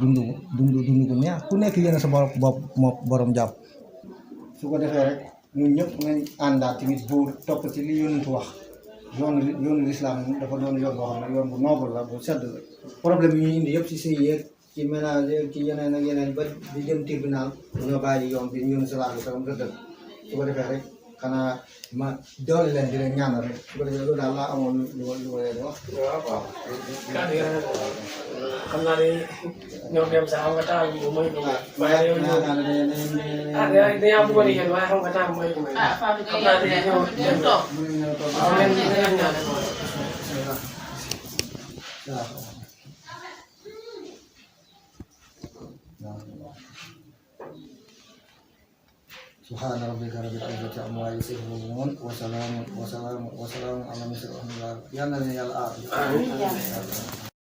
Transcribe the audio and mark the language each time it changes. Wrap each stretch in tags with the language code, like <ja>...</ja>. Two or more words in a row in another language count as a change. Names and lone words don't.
<wo>ku neex ku nekk yéen sa bopp moo borom jàpp su ko defee rek ñun ñëpp nañ àndaat tamit buur topp ci li yonentu wax yoonu lislaam dafa doon yoon boo xam ne yoon bu noble la bu sedd la problème yi ñu indi yëpp ci sëy yeeg ci ménage ci yeneen ak yeneen ba di dem tribunal dañoo bàyyi yoon bi yoonu salaam bi tam dëgg su ko defee rek xanaa ma doole leen di leen ñaanal rek su ko defee loolu daal laa amoon lu ma leen wax. waaw kàddu yi rafet na xam naa ne ñoom dem sax xam nga temps bi mooy ko waaye yow dañoo bëggoon yéen waaye xam nga temps mooy ko xam naa ne ñëw dem toog waaw men ñaan ñaan</wo> <ar>سبحان ربك رب العزة عما يصفون وسلام على المرسلين والحمد لله يلا يا</ar>